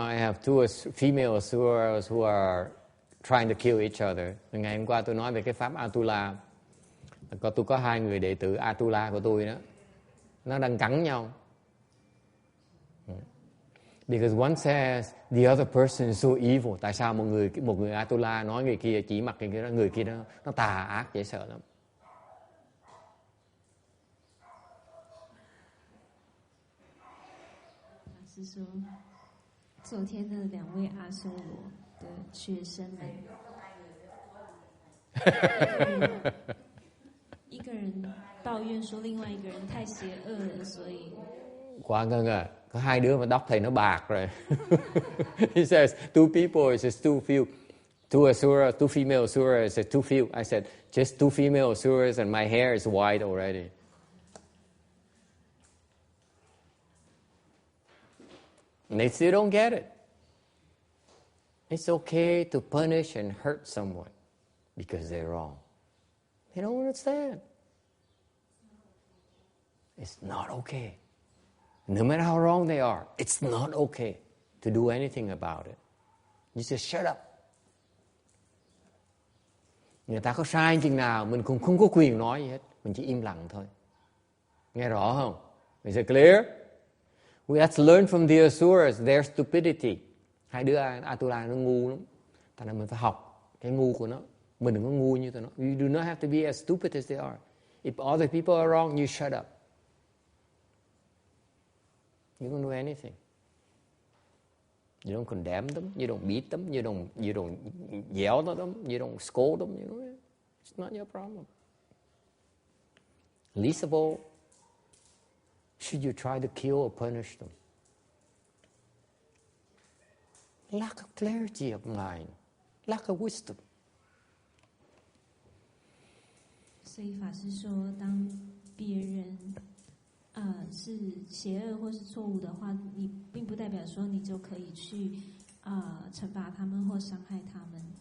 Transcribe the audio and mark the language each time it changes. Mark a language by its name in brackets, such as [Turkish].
[English] I have two female Asuras who are trying to kill each other. [Vietnamese] Ngày hôm qua tôi nói về cái pháp Atula. Tôi có hai người đệ tử Atula của tôi đó. Nó đang cắn nhau. [English] Because one says the other person is so evil. [Vietnamese] Tại sao một người Atula nói người kia chỉ mặt người kia nó tà ác dễ sợ lắm. [Chinese] 是说，昨天的2位阿修罗的学生们，一个人抱怨说另外一个人太邪恶了，所以。 [Vietnamese] Khoan cưng à, có hai đứa mà tóc thầy nó bạc rồi. [English] He says two people, it says too few. Two asuras, two female asuras, it says too few. I said just two female asuras and my hair is white already. And they still don't get it. It's okay to punish and hurt someone because they're wrong. They don't understand. It's not okay. No matter how wrong they are, it's not okay to do anything about it. You just shut up. [Vietnamese] Người ta có sai chừng nào, mình cũng không có quyền nói gì hết. Mình chỉ im lặng thôi. Nghe rõ không? [English] Is it clear? We have to learn from the Asuras, their stupidity. [Vietnamese] Hai đứa Atula nó ngu lắm. Thành ra mình phải học cái ngu của nó. Mình đừng có ngu như tụi nó. [English] You do not have to be as stupid as they are. If other people are wrong, you shut up. You don't do anything. You don't condemn them. You don't beat them. You don't yell at them. You don't scold them. You know, it's not your problem. Least of all, should you try to kill or punish them? Lack of clarity of mind, lack of wisdom. [Chinese] 所以法师说，当别人是邪恶或是错误的话，你并不代表说你就可以去惩罚他们或伤害他们。